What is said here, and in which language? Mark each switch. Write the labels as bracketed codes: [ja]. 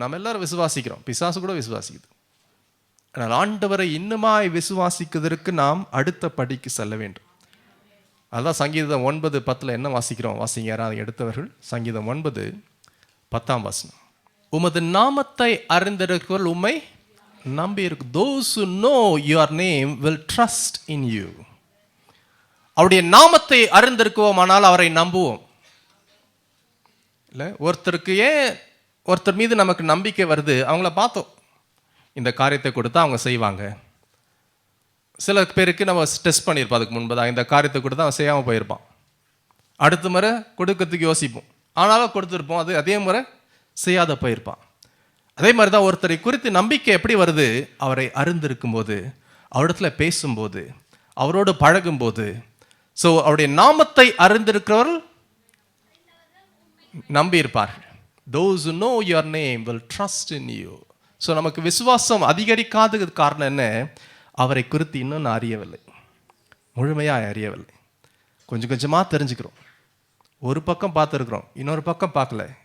[ta] நம்ம எல்லாரும் விசுவாசிக்கிறோம், பிசாசு கூட விசுவாசிக்குது. ஆனால் ஆண்டவரை இன்னுமாய் விசுவாசிக்கிறதுக்கு நாம் அடுத்த படிக்கு செல்ல வேண்டும். அதுதான் சங்கீதம் 9:10 என்ன வாசிக்கிறோம்? வாசிங்க யாராவது எடுத்தவர்கள். சங்கீதம் 9:10 உமது நாமத்தை அறிந்திருக்கிறவர்கள் உம்மை நம்பி இருக்கு. [en] Those who know your name will trust in you. [ta] அவருடைய நாமத்தை அறிந்திருக்குவோமானால் அவரை நம்புவோம். இல்லை, ஒருத்தருக்கு ஏன் ஒருத்தர் மீது நமக்கு நம்பிக்கை வருது? அவங்கள பார்த்தோம், இந்த காரியத்தை கொடுத்தா அவங்க செய்வாங்க. சில பேருக்கு நம்ம டெஸ்ட் பண்ணியிருப்போம் அதுக்கு முன்பதாக, இந்த காரியத்தை கொடுத்தா அவன் செய்யாமல் போயிருப்பான். அடுத்த முறை கொடுக்கறதுக்கு யோசிப்போம், ஆனாலும் கொடுத்துருப்போம், அது அதே முறை செய்யாத போயிருப்பான். அதே மாதிரி தான் ஒருத்தரை குறித்து நம்பிக்கை எப்படி வருது? அவரை அறிந்திருக்கும் போது, அவரிடத்துல பேசும்போது, அவரோடு பழகும்போது. ஸோ அவருடைய நாமத்தை அறிந்திருக்கிறவர்கள் நம்பியிருப்பார்கள். [en] Those who know your name will trust in you. [ta] So நமக்கு விசுவாசம் அதிகரிக்காததுக்கு காரணம் என்ன? அவரை குறித்து இன்னும் நான் அறியவில்லை, முழுமையாக அறியவில்லை. கொஞ்சம் கொஞ்சமாக தெரிஞ்சுக்கிறோம். ஒரு பக்கம் பார்த்துருக்குறோம், இன்னொரு பக்கம் பார்க்கல.